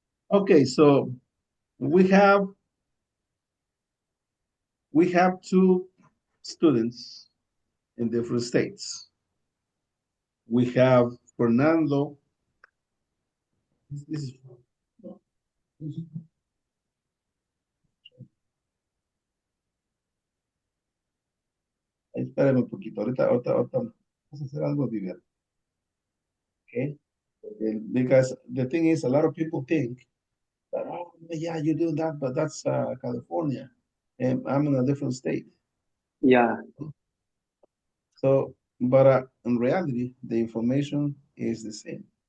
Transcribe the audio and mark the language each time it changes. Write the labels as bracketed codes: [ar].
[en] Okay, so we have two students in different states. We have Fernando. This is, [es] espérame un poquito, ahorita vamos a hacer algo divertido. [en] Okay? Because the thing is, a lot of people think that, oh, yeah, you do that, but that's California, and I'm in a different state. Yeah, So, but in reality, the information is the same.